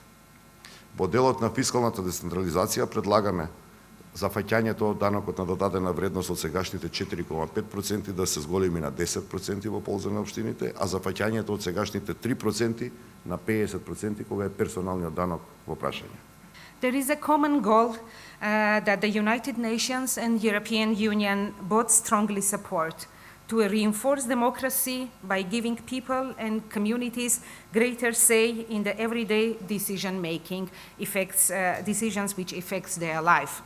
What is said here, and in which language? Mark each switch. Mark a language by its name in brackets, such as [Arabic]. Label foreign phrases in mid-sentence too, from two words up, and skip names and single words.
[Macedonian] Во делот на фискалната децентрализација предлагаме зафаќањето од данокот на додадена вредност од сегашните 4,5% да се зголеми на 10% во полза на општините, а зафаќањето од сегашните 3% на 50% кога е персоналниот данок во прашање. [English] There is a common goal that the United Nations and European Union both strongly support: to reinforce democracy by giving people and communities greater say in the everyday decision-making, decisions which affects their life.